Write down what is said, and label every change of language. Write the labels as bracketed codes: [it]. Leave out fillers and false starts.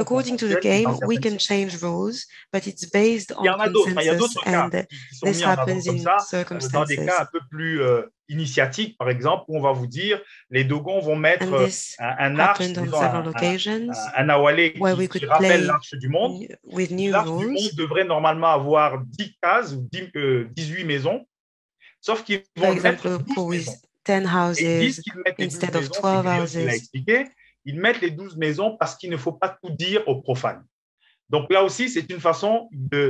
[en] according to the game, we can change rules, but it's based on consensus, and this happens in circumstances. [fr] Dans des cas un peu plus initiatiques, par exemple, où on va vous dire, les Dogons vont mettre un arche, un awalé qui rappelle l'arche du monde. L'arche du monde devrait normalement avoir 10 cases ou 18 maisons, sauf qu'ils vont mettre 12 maisons. [en] 10 houses instead of 12 houses. [fr] Ils mettent les 12 maisons parce qu'il ne faut pas tout dire aux profanes. Donc là aussi, c'est une façon de